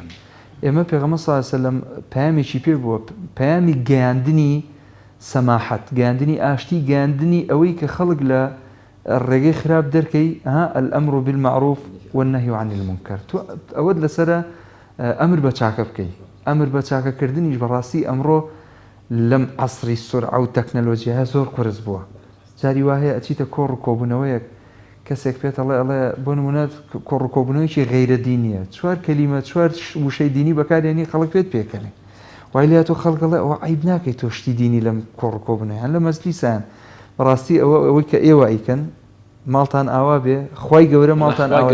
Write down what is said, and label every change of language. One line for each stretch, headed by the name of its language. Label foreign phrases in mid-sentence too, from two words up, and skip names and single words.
Central Kurdish: ئێمە پێغەمبەر
Arabic: صلی الله علیه و سلم
Central Kurdish: پەیامێکی پێ بووە پەیامی گەیاندنی سەماحەت گەیاندنی ئاشتی گەیاندنی ئەوەی کە خەڵک لە ڕێگەی خراپ دەرکەی
Arabic: الأمر بالمعروف والنهي عن المنكر
Central Kurdish: تو ئەوەت لەسرە ئەمر بە چاکە بکەی ئەمر بە چاکەکردنیش بەڕاستی ئەمڕۆ لەم عەسری سورعە و تەکنەلۆژیاە زۆر قورس بووە جاری وایە ئەچیتە کۆڕ و کۆبوونەوەیەک کەسێک پێت ئەڵێ بۆ نمونە کۆڕ و کۆبوونەوەیکی غەیرە دینیە چوار کەلیمە چوار وشەی دینی بەکارێنی خەڵک پێت پێکەنێ وای لێ تۆ خەڵکەڵێ ئەوە عیب ناکەی تۆ شتی دینی لەم کۆڕ و کۆبوونەوە هەن لە مەجلیسان بەڕاستی ئەوەی کە ئێوە ئەیکەن ماڵتان ئاوا بێ خی گەورە ماڵتان